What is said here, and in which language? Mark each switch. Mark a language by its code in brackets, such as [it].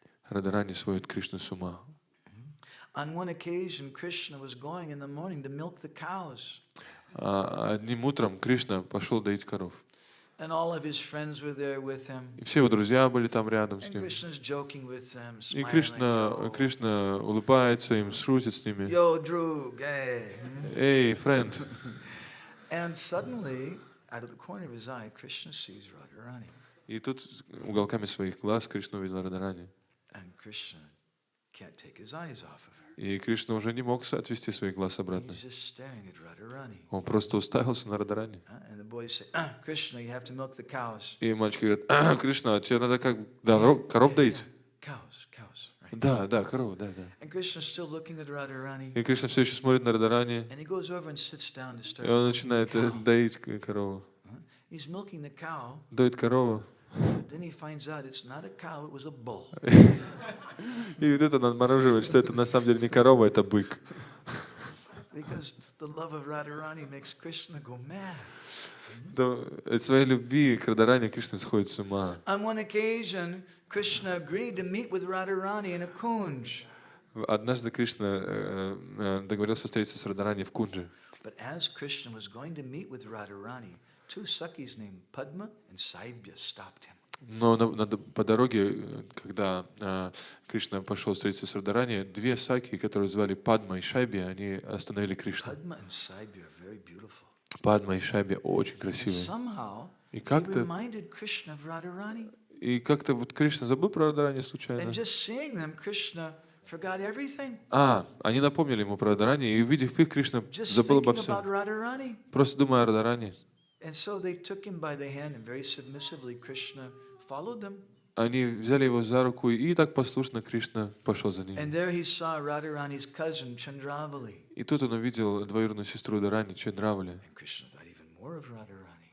[ru] Радharani сводит Кришну с ума. [en] On one occasion, Krishna was going in the morning to milk the cows. [ru] Одним утром Кришна пошел доить коров. [en] And all of his friends were there with him. [ru] И все его друзья были там рядом с [en] And [ru] ним. [en] Krishna's joking with them, [ru] И [en] smiling. [ru] Кришна улыбается им, шутит с ними. [en] Yo, Drug, hey. [ru] Эй, френд. [en] And suddenly, out of the corner of his eye, Krishna sees Radharani. [ru] И тут уголками своих глаз Кришна увидел Радharani. [en] And Krishna can't take his eyes off of her. [ru] И Кришна уже не мог отвести своих глаз обратно. [en] He's just staring at Radharani. [ru] Он просто уставился на Радharani. [en] And the boys say, Krishna, you have to milk the cows. [ru] И мальчики говорят: Кришна, тебе надо как коров доить? [en] Cows, right? [ru] Да, корову, да. [en] And Krishna's still looking at Radharani. [ru] И Кришна все еще смотрит на Радharani. [en] And he goes over and sits down to start. [ru] И он начинает доить корову. [en] He's milking the cow. [ru] Доит корову. [en] But then he finds out it's not a cow, it was a bull. [ru] И тут он обнаруживает, что это на самом деле не корова, это бык. [en] Because the love of Radharani makes Krishna go mad. [ru] От своей любви к Радharani Кришна сходит с ума. [en] On one occasion, Krishna agreed to meet with Radharani in a kunj. [ru] Однажды Кришна договорился встретиться с Радharani в кундже. [en] But as Krishna was going to meet with Radharani, two Sakis named Padma and Saibya stopped him. [ru] Но по дороге, когда Кришна пошел встретиться с Радharani, две саки, которые звали Падма и Шайби, они остановили Кришну. [en] Padma and Saibya are very beautiful. [ru] Падма и Шайби очень красивые. [en] Somehow, [ru] И [en] they reminded Krishna of Radharani. [ru] как-то вот Кришна забыл про Радharani случайно. [en] And just seeing them, Krishna forgot everything. [ru] Они напомнили ему про Радharani, и увидев их, Кришна забыл обо всем. Просто думая о Радharani. [en] And so they took him by the hand, and very submissively Krishna followed them. [ru] Они взяли его за руку, и так послушно Кришна пошел за ним. [en] And there he saw Radharani's cousin Chandravali. [ru] И тут он увидел двоюродную сестру Радharani, Чандравали. [en] And Krishna thought even more of Radharani.